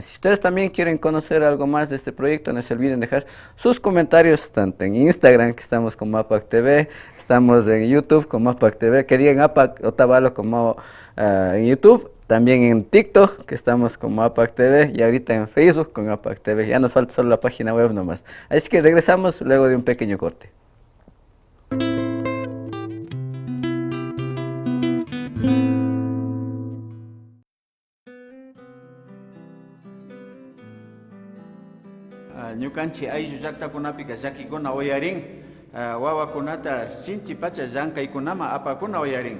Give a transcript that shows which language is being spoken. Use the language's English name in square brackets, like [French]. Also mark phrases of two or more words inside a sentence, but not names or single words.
[Spanish] Si ustedes también quieren conocer algo más de este proyecto, no se olviden dejar sus comentarios tanto en Instagram, que estamos como APAC TV, estamos en YouTube como APAC TV, que digan APAC Otavalo como en YouTube, también en TikTok, que estamos como APAC TV, y ahorita en Facebook con APAC TV. Ya nos falta solo la página web nomás. Así que regresamos luego de un pequeño corte. [Quechua] Ñukanchi ayllu llaqtakunapiqa llakikuna uyarin, wawakunata sinchi pacha llankaykunama apakuna uyarin.